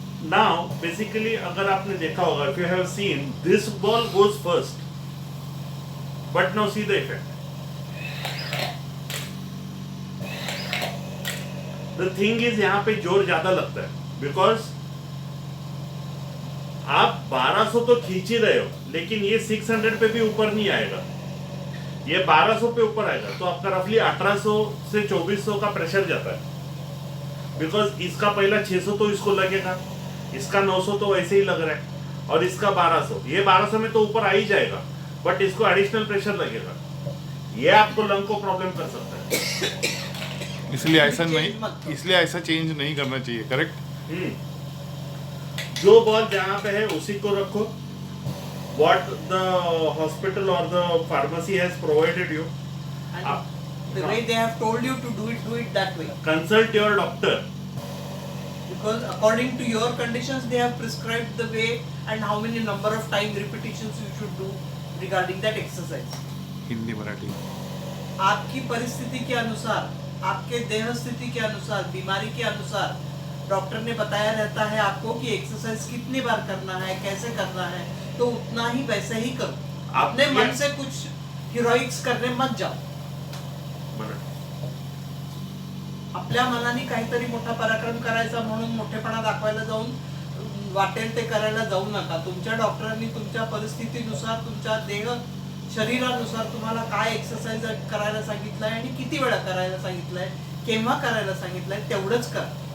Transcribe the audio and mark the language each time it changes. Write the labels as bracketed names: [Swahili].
[English] Now basically [Hindi] अगर आपने देखा होगा, [English] if you have seen, this ball goes first, but now see the effect. The thing is [Hindi] यहाँ पे जोर ज्यादा लगता है [English] because [Hindi] आप 1200 तो खींच ही रहे हो, लेकिन ये 600 पे भी ऊपर नहीं आएगा. ये 1200 पे ऊपर आएगा तो आपका रफली 1800 से 2400 का प्रेशर जाता है. बिकॉज इसका पहला 600 तो इसको लगेगा, इसका 900 तो वैसे ही लग रहा है और इसका 1200, ये 1200 में तो ऊपर आ ही जाएगा, बट इसको एडिशनल प्रेशर लगेगा, ये आपको लंग को प्रॉब्लम कर सकता है। इसलिए ऐसा चेंज नहीं करना चाहिए, करेक्ट? जो बॉल जहाँ पे है उसी को रखो, [English] what the hospital or the pharmacy has provided you. And the way they have told you to do it that way. Consult your doctor. Because according to your conditions, they have prescribed the way and how many number of time repetitions you should do regarding that exercise. [Hindi] Hindi Marathi आपकी परिस्थिति के अनुसार, आपके देह स्थिति के अनुसार, बीमारी के अनुसार डॉक्टर ने बताया रहता है आपको कि एक्सरसाइज कितनी बार करना है, कैसे करना है, तो उतना ही वैसे ही करो। अपने मन से कुछ हिरोइक्स करने मत जाओ। [Marathi] आपल्या मनाने काहीतरी मोठा पराक्रम करायचा म्हणून मोठेपणा दाखवायला जाऊन वाटेल ते करायला जाऊ नका। तुमच्या डॉक्टरांनी तुमच्या परिस्थितीनुसार, तुमच्या देह शरीरानुसार तुम्हाला काय एक्सरसाइज करायला सांगितलंय आणि किती वेळा करायला सांगितलंय, केव्हा करायला सांगितलंय, तेवढंच करा।